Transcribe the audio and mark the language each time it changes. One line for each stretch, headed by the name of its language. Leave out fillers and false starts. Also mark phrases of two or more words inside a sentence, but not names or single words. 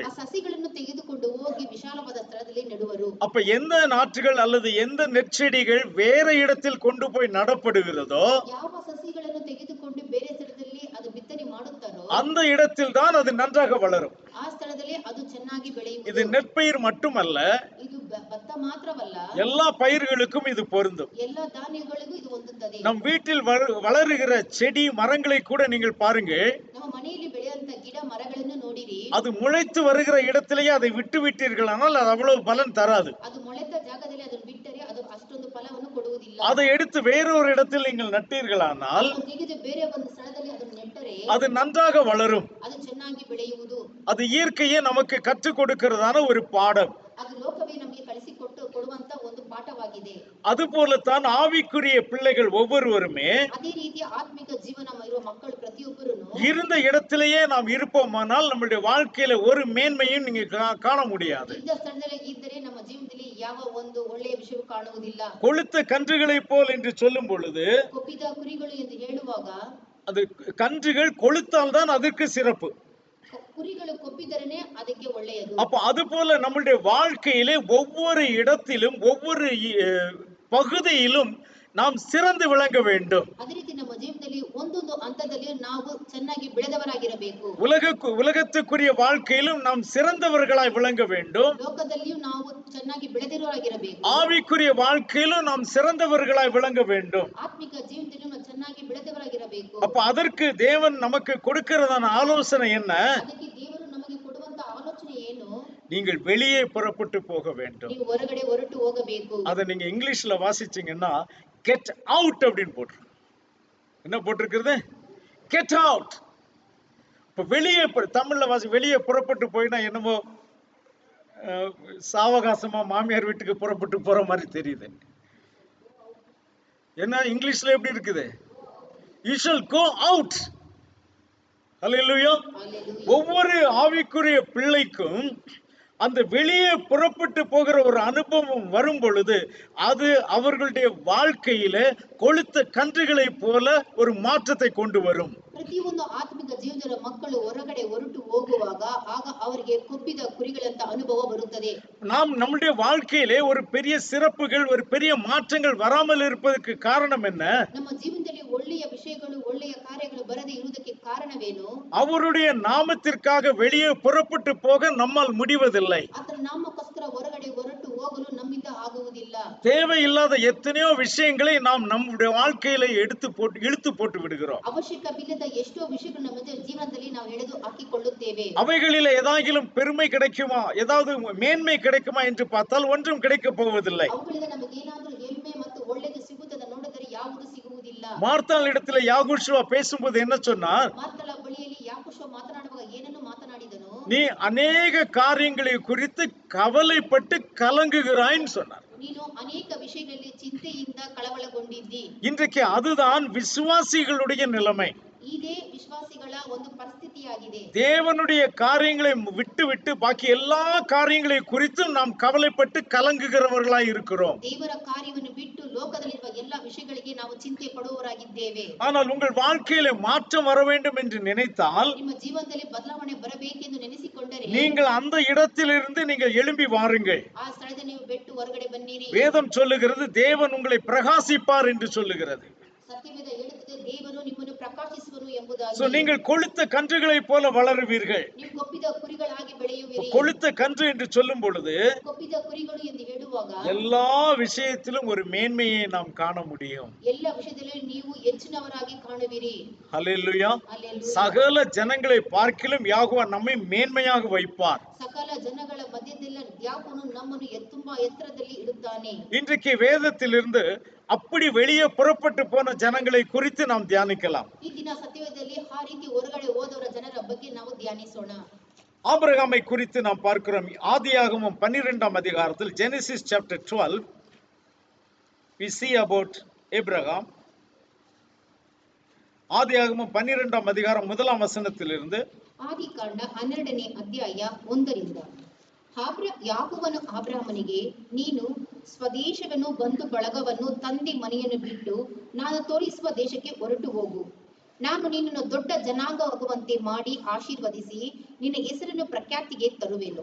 Kannada: ಆ ಸಸಿಗಳನ್ನು ತೆಗೆದುಕೊಂಡು ಹೋಗಿ ವಿಶಾಲವಾದ ಸ್ಥಳದಲ್ಲಿ ನೆಡುವರು.
Tamil: அப்ப எந்த நாற்றுகள் அல்லது எந்த நெற்செடிகள் வேற இடத்தில் கொண்டு போய் நடப்படுகிறதோ,
Kannada: ಯಾವ ಸಸಿಗಳನ್ನು ತೆಗೆದುಕೊಂಡು ಬೇರೆ ಸ್ಥಳದಲ್ಲಿ ಅದು ಬಿತ್ತನೆ ಮಾಡುತ್ತಾರೋ
Tamil: அந்த இடத்தில் தான் அது நன்றாக வளரும்.
Kannada: ಆ ಸ್ಥಳದಲ್ಲಿ ಅದು ಚೆನ್ನಾಗಿ ಬೆಳೆಯುವುದು.
Tamil: இது நெற்பயிர் மட்டுமல்ல,
Kannada: ಇದು ಭತ್ತ ಮಾತ್ರವಲ್ಲ,
Tamil: எல்லா பயிர்களுக்கும் இது பொருந்தும்.
Kannada: ಎಲ್ಲ ಧಾನ್ಯಗಳಿಗೂ ಇದು ಹೊಂದುತ್ತದೆ.
Tamil: நம் வீட்டில் வளருகிற செடி மரங்களை கூட நீங்கள் பாருங்க.
Kannada: ನಮ್ಮ ಮನೆಯಲ್ಲಿ ಬೆಳೆಯುವಂತ ಗಿಡ ಮರಗಳನ್ನು ನೋಡಿರಿ.
Tamil: அது முளைத்து வருகிற இடத்திலேயே அதை விட்டு விட்டீர்களானால் அது அவ்வளவு பலன் தராது.
Kannada: ಅದು ಮೊಳೆತ ಜಾಗದಲ್ಲಿ ಅದನ್ನು ಬಿಟ್ಟರೆ ಅದು ಅಷ್ಟೊಂದು ಫಲವನ್ನು ಕೊಡುವುದಿಲ್ಲ.
Tamil: அதை எடுத்து வேறொரு இடத்தில் நீங்கள் நட்டீர்களானால்,
Kannada: ತೆಗೆದು ಬೇರೆ ಒಂದು ಸ್ಥಳದಲ್ಲಿ ಅದನ್ನು ನೆಟ್ಟರೆ
Tamil: அது நன்றாக வளரும்.
Kannada: ಅದು ಚೆನ್ನಾಗಿ ಬೆಳೆಯುವುದು.
Tamil: அது இயற்கையே நமக்கு கற்றுக் கொடுக்கிறதான ஒரு பாடம்.
Kannada: ಅದು ಲೋಕವೇ ನಮಗೆ ಕೊಡುವಂತ ಒಂದು ಪಾಠವಾಗಿದೆ.
Tamil: அது போலத்தான் ஆவிக்குரிய பிள்ளைகள் ஒவ்வொருவருமே
Kannada: ಅದೇ ರೀತಿಯ ಆತ್ಮಿಕ ಜೀವನ ಇರುವ ಮಕ್ಕಳು ಪ್ರತಿಯೊಬ್ಬರೂ
Tamil: இருந்த இடத்திலேயே நாம் இருப்போமானால் நம்முடைய வாழ்க்கையில ஒரு மேன்மையும் நீங்க காண முடியாது.
Kannada: ಇದ್ದ ಸ್ಥಳದಲ್ಲಿ ಇದ್ದರೆ ನಮ್ಮ ಜೀವನದಲ್ಲಿ ಯಾವ ಒಂದು ಒಳ್ಳೆಯ ವಿಷಯವೂ ಕಾಣುವುದಿಲ್ಲ.
Tamil: கொழுத்த கன்றுகளைப் போல் என்று சொல்லும் பொழுது,
Kannada: ಕೊಬ್ಬಿದ ಕುರಿಗಳು ಎಂದು ಹೇಳುವಾಗ,
Tamil: அது கன்றுகள் கொழுத்தால் தான் அதற்கு சிறப்பு.
Kannada: ಕುರಿಗಳು ಕೊಬ್ಬಿದರೇನೆ ಅದಕ್ಕೆ ಒಳ್ಳೆಯದು.
Tamil: அப்ப அது போல நம்முடைய வாழ்க்கையிலே ஒவ்வொரு இடத்திலும் ஒவ்வொரு பகுதியிலும் நாம் சிறந்து விளங்க வேண்டும்.
Kannada: ಅದೇ ರೀತಿ ನಮ್ಮ ಜೀವನದಲ್ಲಿ ಒಂದೊಂದು ಹಂತದಲ್ಲಿ ನಾವು ಚೆನ್ನಾಗಿ ಬೆಳೆದವರಾಗಿರಬೇಕು.
Tamil: உலகத்துக்குரிய வாழ்க்கையிலும் நாம் சிறந்தவர்களாய் விளங்க வேண்டும்.
Kannada: ಲೋಕದಲ್ಲಿಯೂ ನಾವು ಚೆನ್ನಾಗಿ ಬೆಳೆದಿರುವವರಾಗಿರಬೇಕು.
Tamil: ஆவிக்குரிய வாழ்க்கையிலும் நாம் சிறந்தவர்களாய் விளங்க வேண்டும்.
Kannada: ಆತ್ಮಿಕ ಜೀವನದಲ್ಲಿ ನಾವು ಚೆನ್ನಾಗಿ ಬೆಳೆದವರಾಗಿರಬೇಕು.
Tamil: அப்ப அதற்கு தேவன் நமக்கு கொடுக்கிறதான ஆலோசனை என்ன?
Kannada: ಅದಕ್ಕೆ ದೇವರು ನಮಗೆ ಕೊಡುವಂತ ಆಲೋಚನೆ ಏನು?
Tamil: நீங்கள் வெளியே புறப்பட்டு போக வேண்டும்.
Kannada: ನೀವು ಹೊರಗಡೆ ಹೊರಟು ಹೋಗಬೇಕು.
Tamil: அதை நீங்க இங்கிலீஷ்ல வாசிச்சீங்கன்னா
English: get out
Tamil: அப்படின்னு போட்டு, என்ன போட்டிருக்கிறது?
English: get out.
Tamil: இப்ப வெளியே, தமிழ்ல வெளியே புறப்பட்டு போயினா என்னமோ சாவகாசமா மாமியார் வீட்டுக்கு புறப்பட்டு போற மாதிரி தெரியுது. என்ன இங்கிலீஷ்ல எப்படி இருக்குது?
English: You shall go out.
Tamil: ஹல்லேலூயா. ஒவ்வொரு ஆவிக்குரிய பிள்ளைக்கும் அந்த வெளியே புறப்பட்டு போகிற ஒரு அனுபவம் வரும் பொழுது அது அவர்களுடைய வாழ்க்கையில கொழுத்த கன்றுகளை போல ஒரு மாற்றத்தை கொண்டு வரும்.
Kannada: ಪ್ರತಿಯೊಂದು ಆತ್ಮಿಕ ಜೀವನದ ಮಕ್ಕಳು ಹೊರಗಡೆ ಹೊರಟು ಹೋಗುವಾಗ ಆಗ ಅವರಿಗೆ ಕೊಬ್ಬಿದ ಕುರಿಗಳಂತ ಅನುಭವ ಬರುತ್ತದೆ.
Tamil: நாம் நம்முடைய வாழ்க்கையிலே ஒரு பெரிய சிறப்புகள் ஒரு பெரிய மாற்றங்கள் வராமல் இருப்பதற்கு காரணம் என்ன?
Kannada: ನಮ್ಮ ಜೀವನದಲ್ಲಿ ಒಳ್ಳೆಯ ವಿಷಯಗಳು ಒಳ್ಳೆಯ ಕಾರ್ಯಗಳು ಬರದೇ ಇರುವುದಕ್ಕೆ ಕಾರಣವೇನು?
Tamil: அவருடைய நாமத்திற்காக வெளியே புறப்பட்டு போக நம்மால் முடிவதில்லை.
Kannada: ಆತನ ನಾಮಕ್ಕೋಸ್ಕರ ಹೊರಗಡೆ ಹೊರಟು ಹೋಗಲು ನಮ್ಮಿಂದ ಆಗುವುದಿಲ್ಲ.
Tamil: தேவையில்லாத எத்தனையோ விஷயங்களை நாம் நம்முடைய வாழ்க்கையில இழுத்து போட்டு விடுகிறோம்.
Kannada: ಅವಶ್ಯಕವಿಲ್ಲದ ಎಷ್ಟೋ ವಿಷಯಗಳು ನಮ್ಮ ಜೀವನದಲ್ಲಿ ನಾವು ಎಳೆದು ಹಾಕಿಕೊಳ್ಳುತ್ತೇವೆ.
Tamil: அவைகளில் ஏதாகிலும் பெருமை கிடைக்குமா, ஏதாவது மேன்மை கிடைக்குமா என்று பார்த்தால் ஒன்றும் கிடைக்க போவதில்லை.
Kannada: ಅವುಗಳಿಂದ ನಮಗೆ ಏನಾದರೂ ಹೆಮ್ಮೆ ಮತ್ತು ಒಳ್ಳೆಯದು ಸಿಗುತ್ತದೆ ನೋಡಿದರೆ ಯಾವುದು ಸಿಗುವುದಿಲ್ಲ.
Tamil: மார்த்தாள் இடத்துல யாகோஷுவா பேசும்போது என்ன சொன்னார்?
Kannada: ಮಾರ್ತಾಳ ಬಳಿಯಲ್ಲಿ ಯಾಕೋಷ ಮಾತನಾಡುವಾಗ ಏನನ್ನು ಮಾತನಾಡಿದನು?
Tamil: நீ அநேக காரியங்களை குறித்து கவலைப்பட்டு கலங்குகிறாய்ன்னு சொன்னார்.
Kannada: ನೀನು ಅನೇಕ ವಿಷಯಗಳಲ್ಲಿ ಚಿಂತೆಯಿಂದ ಕಳವಳಗೊಂಡಿದ್ದಿ.
Tamil: இன்றைக்கு அதுதான் விசுவாசிகளுடைய நிலைமை.
Kannada: ಇದೇ ವಿಶ್ವಾಸಿಗಳ ಒಂದು ಪರಿಸ್ಥಿತಿಯಾಗಿದೆ.
Tamil: தேவனுடைய காரியங்களை விட்டு பாக்கி எல்லா காரியங்களை குறித்தும் நாம் கவலைப்பட்டு கலங்குகிறவர்களாய் இருக்கிறோம்.
Kannada: ದೇವರ ಕಾರ್ಯವನ್ನು ಬಿಟ್ಟು ಲೋಕದಲ್ಲಿರುವ ಎಲ್ಲ ವಿಷಯಗಳಿಗೆ ನಾವು ಚಿಂತೆ ಪಡುವವರಾಗಿದ್ದೇವೆ.
Tamil: ஆனால் உங்கள் வாழ்க்கையில மாற்றம் வர வேண்டும் என்று நினைத்தால்,
Kannada: ನಿಮ್ಮ ಜೀವನದಲ್ಲಿ ಬದಲಾವಣೆ ಬರಬೇಕೆಂದು ನೆನೆಸಿಕೊಂಡರೆ,
Tamil: நீங்கள் அந்த இடத்திலிருந்து நீங்கள் எழும்பಿ வாருங்கள்.
Kannada: ಆ ಸ್ಥಳದಿಂದ ನೀವು ಬಿಟ್ಟು ಹೊರಗಡೆ ಬನ್ನಿರಿ.
Tamil: வேதம் சொல்லுகிறது தேவன் உங்களை பிரகாசிப்பார் என்று சொல்லுகிறது.
Kannada: ಸತ್ಯವೇದ ಹೇಳುತ್ತದೆ ದೇವರು ನಿಮ್ಮನ್ನು ಪ್ರಕಾಶಿಸುವನು ಎಂಬುದಾಗಿ.
Tamil: சோ நீங்கள் கொழுத்த கன்றுகளை போல வளருவீர்கள்.
Kannada: ನೀವು ಕೊಬ್ಬಿದ ಕುರಿಗಳಾಗಿ ಬೆಳೆಯುವಿರಿ.
Tamil: கொழுத்த கன்று என்று சொல்லும் பொழுது
Kannada: ಕೊಬ್ಬಿದ ಕುರಿಗಳು ಎಂದು ಹೇಳುವಾಗ
Tamil: எல்லா விஷயத்திலும் ஒரு மேன்மையை நாம் காண முடியும்.
Kannada: ಎಲ್ಲ ವಿಷಯದಲ್ಲಿ ನೀವು ಹೆಚ್ಚಿನವರಾಗಿ ಕಾಣುವಿರಿ.
Tamil: ஹல்லேலூயா.
Kannada: ಹಲ್ಲೆಲೂಯಾ.
Tamil: சகல ஜனங்களை பார்க்கிலும் யாகோவா நம்மை மேன்மையாக வைப்பார்.
Kannada: ಸಕಲ ಜನಗಳ ಮಧ್ಯದಲ್ಲಿ ಯಾವನು ನಮ್ಮನ್ನು ತುಂಬಾ ಎತ್ತರದಲ್ಲಿ ಇಡುತ್ತಾನೆ.
Tamil: இன்றைக்கு வேதத்திலிருந்து அப்படி வெளியே புறப்பட்டு போன ஜனங்களை குறித்து நாம் தியானிக்கலாம்.
Kannada: ಈ ದಿನ ಸತ್ಯವೇದದಲ್ಲಿ ಆ ರೀತಿ ಹೊರಗಡೆ ಹೋದವರ ಜನರ ಬಗ್ಗೆ ನಾವು ಧ್ಯಾನಿಸೋಣ.
Tamil: ஆபிரகாமை குறித்து நாம் பார்க்கிறோம். ஆதியாகமம் 12ஆம் அதிகாரத்தில்
English: Genesis chapter 12 we see about Abraham.
Tamil: ஆதியாகமம் 12ஆம் அதிகாரம் 1ஆம் வசனத்திலிருந்து
Kannada: ಆದಿಕಾಂಡ 12ನೇ ಅಧ್ಯಾಯ 1ರಿಂದ ಯಾಕೋಬನು ಅಬ್ರಹಾಮನಿಗೆ, ನೀನು ಸ್ವದೇಶವನ್ನು ಬಂಧು ಬಳಗವನ್ನು ತಂದೆ ಮನೆಯನ್ನು ಬಿಟ್ಟು ನಾನು ತೋರಿಸುವ ದೇಶಕ್ಕೆ ಹೊರಟು ಹೋಗು. ನಾನು ನಿನ್ನನ್ನು ದೊಡ್ಡ ಜನಾಂಗವಾಗುವಂತೆ ಮಾಡಿ ಆಶೀರ್ವದಿಸಿ ನಿನ್ನ ಹೆಸರನ್ನು ಪ್ರಖ್ಯಾತಿಗೆ ತರುವೆನು.